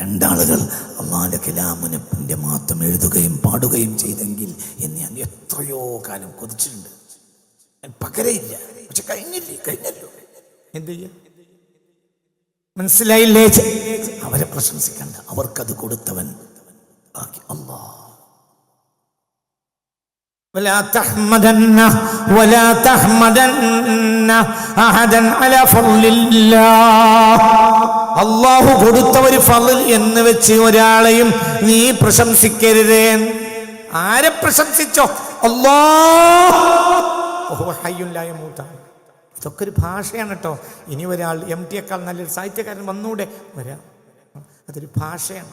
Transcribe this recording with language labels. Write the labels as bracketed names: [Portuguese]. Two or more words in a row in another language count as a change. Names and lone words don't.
[Malayalam] രണ്ടാളുകൾ അള്ളാഹുവിൻ്റെ കലാമിനെ മാത്രം എഴുതുകയും പാടുകയും ചെയ്തെങ്കിൽ എന്ന് ഞാൻ എത്രയോ കാലം കൊതിച്ചിട്ടുണ്ട്. പകരയില്ല, പക്ഷെ കഴിഞ്ഞല്ലോ. എന്ത് ചെയ്യാ? മനസ്സിലായില്ലേ? അവരെ പ്രശംസിക്കണ്ട, അവർക്കത് കൊടുത്തവൻ ബാക്കി അല്ലാഹ്. [Arabic] ولا تحمدن ولا تحمدن احدا على فضل الله. [Malayalam] അല്ലാഹു കൊടുത്ത ഒരു ഫളൽ എന്ന് വെച്ച് ഒരാളെയും നീ പ്രശംസിക്കരുത്. ആരെ പ്രശംസിച്ചോ? അല്ലാഹു [Arabic] حي لا يموت. [Malayalam] ഇതൊക്കെ ഒരു ഭാഷയാണ് കേട്ടോ. ഇനി ഒരാൾ MT യേക്കാൾ നല്ലൊരു സാഹിത്യകാരൻ വന്നൂടെ വരാം, അതൊരു ഭാഷയാണ്.